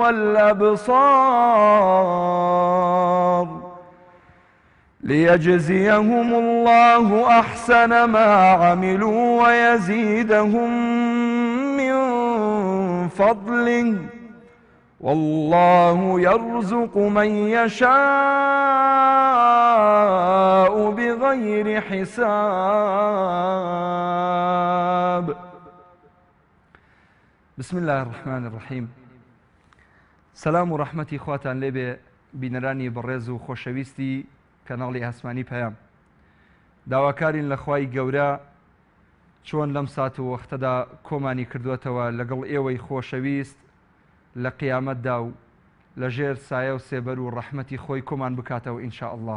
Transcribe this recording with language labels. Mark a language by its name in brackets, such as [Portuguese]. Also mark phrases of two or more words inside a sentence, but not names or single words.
[Arabic] والأبصار، ليجزيهم الله أحسن ما عملوا ويزيدهم من فضله، والله يرزق من يشاء بغير حساب. بسم الله الرحمن الرحيم. [Central Kurdish] سلام و رحمتی خواتان لێبێ بینەرانی بەڕێز و خۆشەویستی کەناڵی ئاسمانی پەیام. داواکارین لە خوای گەورە چۆن لەم سات و وەختەدا کۆمانی کردوێتەوە لەگەڵ ئێوەی خۆشەویست لە قیامەتدا و لە ژێر سایە و سێبەر و ڕەحمەتی خۆی کۆمان بکاتەوە [Arabic] ئینشاء الله.